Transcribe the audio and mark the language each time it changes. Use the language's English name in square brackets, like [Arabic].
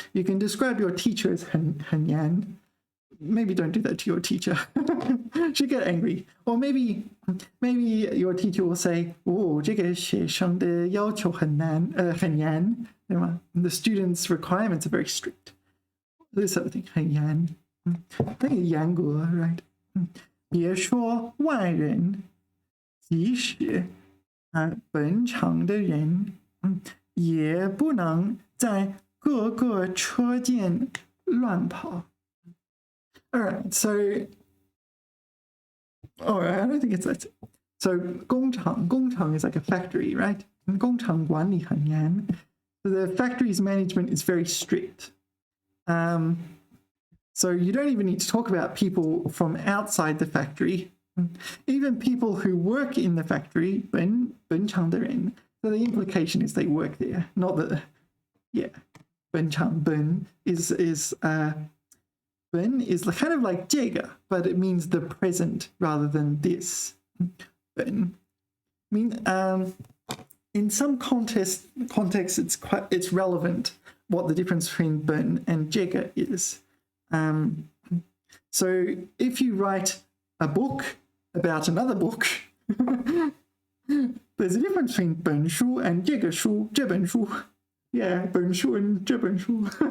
[English] You can describe your teacher as 很严. Maybe don't do that to your teacher. She'll get angry. Or maybe your teacher will say, [Chinese] 哦，这个学生的要求很严, 对吗? [English] The students' requirements are very strict. This sort of thing, 很严. I think 严格, right? [Chinese] 别说外人, 即使本场的人, 也不能在各个车间乱跑. [English] All right, so I don't think it's that. So 工厂 is like a factory, right? [Chinese] 工厂管理很严. [English] So the factory's management is very strict. So you don't even need to talk about people from outside the factory. Even people who work in the factory, [Chinese] 本厂的人. [English] So the implication is they work there, not that. Yeah, 本厂 is Ben is kind of like 这个, but it means the present rather than this. Ben. I mean, in some contexts, it's relevant what the difference between Ben and 这个 is. So if you write a book about another book, there's a difference between 本书 and 这个书, 这本书. Yeah, 本书 and 这本书.